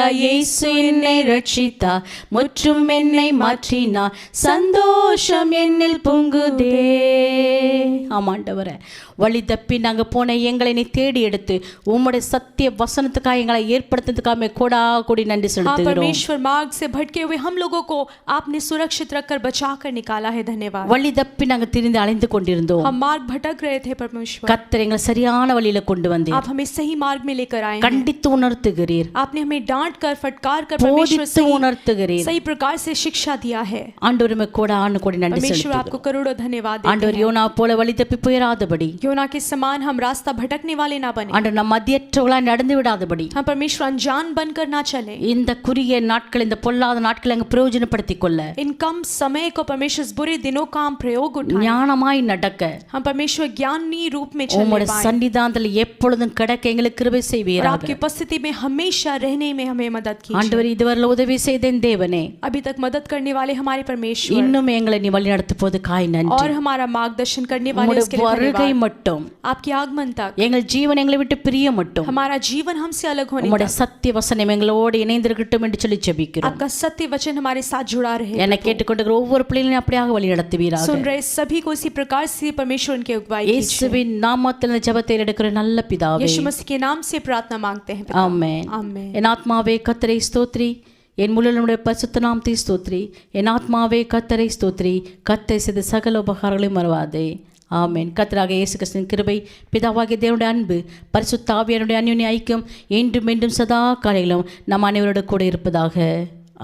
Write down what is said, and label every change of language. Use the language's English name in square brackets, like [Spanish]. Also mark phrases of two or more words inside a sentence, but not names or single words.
[Tamil] இயேசு என்னை ரட்சித்தார், முற்றும் என்னை மாற்றினார், சந்தோஷம் என்னில் பொங்குதே. ஆமாண்டவரே, வழி தப்பி நாங்க போன எங்களை நீ தேடி எடுத்து உம்முடைய சத்திய வசனத்துக்காக எங்களை ஏற்படுத்துறதுக்காக கோடா கோடி நன்றி செலுத்துகிறோம். [Hindi] परमेश्वर मार्ग से भटके हुए हम लोगों को आपने सुरक्षित रखकर बचाकर निकाला है, धन्यवाद। [Tamil] வழி தப்பி நாங்க திரிந்து அலைந்து கொண்டிருந்தோம். [Hindi] हम मार्ग भटक रहे थे परमेश्वर, [Tamil] கர்த்தர் எங்களை சரியான வழியில கொண்டு வந்தீர். [Hindi] आप हमें सही मार्ग में लेकर आए हैं। [Tamil] கண்டித்து உணர்த்துகிறீர், [Hindi] आपने हमें डांट कर, फटकार कर परमेश्वर [Tamil] போதித்து உணர்த்துகிறீர். [Hindi] सही प्रकार से शिक्षा दिया है। [Tamil] ஆண்டவருமே கோடா கோடி நன்றி [Hindi] परमेश्वर [Tamil] செலுத்துகிறோம். [Hindi] आपको करोड़ों धन्यवाद देते [Tamil] ஆண்டவர் [Hindi] हैं। [Tamil] யோனா போல வழி தப்பி போயிராதபடி, [Hindi] योना के समान हम रास्ता भटकने वाले ना बने, [Tamil] ஆண்டவர் நம் மதியற்றவர்களாய் நடந்து விடாதபடி, [Hindi] हम परमेश्वर अनजान बनकर ना चले। [Tamil] இந்த குறுகிய நாட்கள், இந்த பொல்லாத நாட்களை அங்க பிரயோஜனப்படுத்திக் கொள்ள [Hindi] इन कम समय को परमेश्वर इस बुरे दिनों का हम प्रयोग उठाएं, [Tamil] ஞானமாய் நடக்க [Hindi] हम परमेश्वर ज्ञानी रूप में चलने [Tamil] உம்முடைய [Hindi] पाएं [Tamil] சன்னிதானத்தில் எப்பொழுதும் கடக்க எங்களுக்கு கிருபை [Hindi] और [Tamil] செய்வீராக. [Hindi] आपकी उपस्थिति में हमेशा रहने में हमें मदद कीजिए। [Tamil] ஆண்டவர் இதுவரை உதவி செய்த என் தேவனே, [Hindi] अभी तक मदद करने वाले हमारे परमेश्वर [Tamil] இன்னும் எங்களை நீ வழி நடத்துவது காய் நன்றி. [Hindi] और हमारा मार्गदर्शन करने वाले [Tamil] உம்முடைய [Hindi] उसके लिए [Tamil] வருகை [Hindi] धन्यवाद। [Tamil] மட்டும், [Hindi] आपके आगमन तक [Tamil] எங்கள் ஜீவன் எங்களை விட்டு பிரிய மட்டும், [Hindi] हमारा जीवन हमसे अलग होने [Tamil] உம்முடைய [Hindi] तक [Tamil] சத்திய வசனம் எங்களோடு இணைந்திருக்கட்டும் என்று சொல்லி ஜெபிக்கிறோம். [Hindi] आपका सत्य वचन हमारे साथ जुड़ा रहे। [Tamil] என்னை கேட்டுக்கொண்டிருக்கிற ஒவ்வொரு பிள்ளைகளையும் அப்படியாக வழி நடத்துவீராக. [Hindi] सुन रहे सभी को इसी प्रकार से परमेश्वर उनके अगुवाई कीजिए। [Tamil] இயேசுவின் நாமத்தில் இந்த ஜெபத்தை எடுக்கிற நல்ல பிதாவே, [Hindi] यीशु मसीह के नाम से प्रार्थना मांगते हैं पिता। [Tamil] ஆமென். [Hindi] आमीन। [Tamil] என் ஆத்மாவே கர்த்தரை ஸ்தோத்ரி, என் முழுவதுடைய பரிசுத்த நாமத்தை ஸ்தோத்ரி. என் ஆத்மாவே கர்த்தரை ஸ்தோத்ரி, கர்த்தர் செய்த சகல உபகாரங்களையும் மறவாதே. ஆமென். கர்த்தராக இயேசு கிறிஸ்துவின் கிருபை, பிதாவாகிய தேவனுடைய அன்பு, பரிசுத்த ஆவியானுடைய அன்யோன்ய ஐக்கியம் என்றும் மீண்டும் சதா காலையிலும் நம் அனைவரோடு கூட இருப்பதாக.